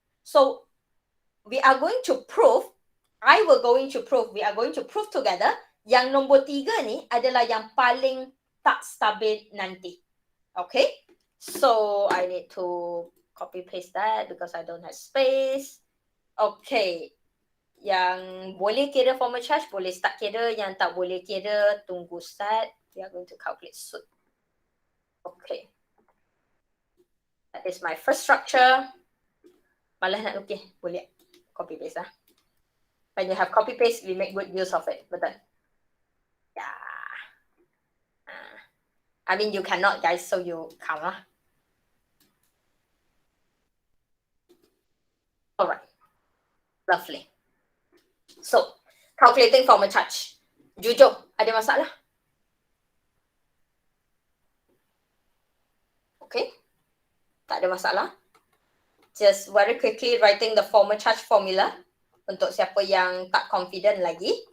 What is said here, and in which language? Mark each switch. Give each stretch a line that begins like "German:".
English: So, we are going to prove, we are going to prove together,
Malay: yang nombor 3 ni adalah yang paling tak stabil nanti.
English: Okay? So, I need to copy paste that because I don't have space. Okay.
Malay: Yang boleh kira formal charge, boleh start kira. Yang tak boleh kira, tunggu start.
English: We are going to calculate soon. Okay. That is my first structure.
Malay: Malah nak lukis, boleh copy paste lah.
English: When you have copy paste, we make good use of it.
Malay: Betul?
English: Yeah. I mean, you cannot, guys, so you count lah. Alright. Lovely. So, calculating formal charge.
Malay: Jujur, ada masalah?
English: Okay.
Malay: Tak ada masalah.
English: Just very quickly writing the formal charge formula.
Malay: Untuk siapa yang tak confident lagi.